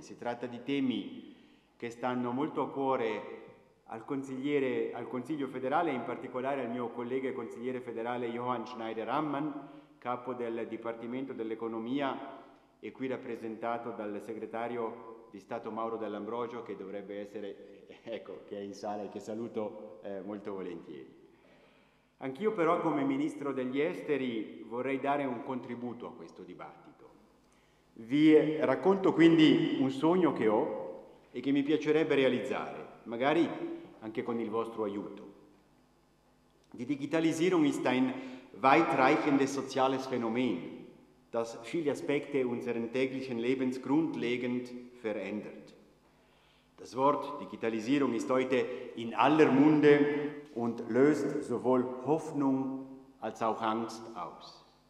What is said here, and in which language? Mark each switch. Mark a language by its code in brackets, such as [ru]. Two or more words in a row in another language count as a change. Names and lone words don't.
[it] Si tratta di temi che stanno molto a cuore al Consiglio federale, in particolare al mio collega e consigliere federale Johann Schneider-Ammann, capo del Dipartimento dell'Economia e qui rappresentato dal segretario di Stato Mauro Dell'Ambrogio, che dovrebbe essere, ecco, che è in sala e che saluto molto volentieri. Anch'io però, come Ministro degli Esteri, vorrei dare un contributo a questo dibattito. Vi racconto quindi un sogno che ho e che mi piacerebbe realizzare, magari anche con il vostro aiuto. [de] Die Digitalisierung ist ein weitreichendes soziales Phänomen, das viele Aspekte unseren täglichen Lebens grundlegend verändert. Das Wort Digitalisierung ist heute in aller Munde und löst sowohl Hoffnung als auch Angst aus.